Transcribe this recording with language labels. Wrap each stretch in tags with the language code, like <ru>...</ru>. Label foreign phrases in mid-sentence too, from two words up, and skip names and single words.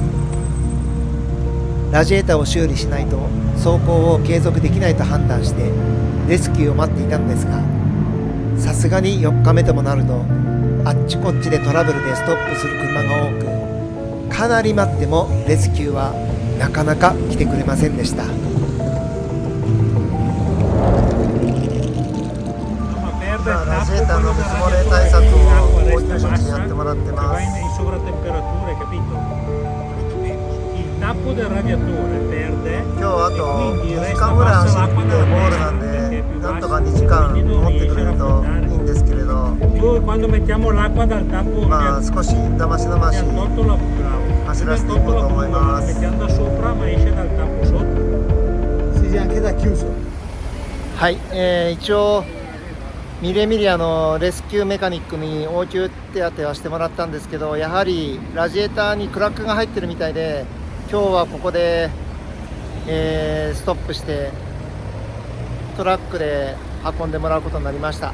<ja>ラジエーターを修理しないと走行を継続できないと判断してレスキューを待っていたのですが、さすがに4日目ともなるとあっちこっちでトラブルでストップする車が多く、かなり待ってもレスキューはなかなか来てくれませんでした。今ラジエー</ja> <it>tappo</it> <ja>ターの</ja> <it>quello</it> <ja>水</ja> <it>del</it> <ja>漏れ</ja> <it>radiatore</it> <ja>対策</ja> <it>e</it> <ja>を</ja> <it>l'acqua</it> <ja>応</ja> <it>resta</it> <ja>急処置でや</ja> <it>bassa</it> <ja>ってもらって</ja> <it>e</it> <ja>ま</ja> <it>va</it> <ja>す。</ja> <it>in sovrattemperatura, capito? Il tappo del radiatore perde</it> <ja>今日あ</ja> <it>e</it> <ja>と</ja> <it>quindi</it> <ja>2時</ja> <it>resta</it> <ja>間ぐらい</ja> <it>bassa</it> <ja>走って</ja> <it>l'acqua</it> <ja>ゴ</ja> <it>nella</it> <ja>ール</ja> <it>testa</it> <ja>なん</ja> <it>perché</it> <ja>で</ja> <it>è più</it> <ja>なんとか</ja> <it>bassa</it> <ja>2時間</ja> <it>quindi</it> <ja>持</ja> <it>non</it> <ja>ってく</ja> <it>riesce</it> <ja>れ</ja> <it>a</it> <ja>るといいん</ja> <it>raffreddare.</it> <ja>ですけれど、</ja> <it>Noi quando mettiamo l'acqua dal tappo</it> <ja>まあ少しだましだまし</ja> <it>abbiamo tolto la bravo,</it> <ja>走らせ</ja> <it>abbiamo</it> <ja>ていこう</ja> <it>tolto</it> <ja>と</ja> <it>la</it> <ja>思い</ja> <it>buca,</it> <ja>ま</ja> <it>la</it> <ja>す。</ja> <it>mettiamo da sopra ma esce dal tappo sotto. Sì, sì, anche da chiuso.</it> <ja>はい、一応ミレミリアのレスキューメカニックに応急手当てはしてもらったんですけど、やはりラジエーターにクラックが入ってるみたいで、今日はここで、ストップしてトラックで運んでもらうことになりました。</ja>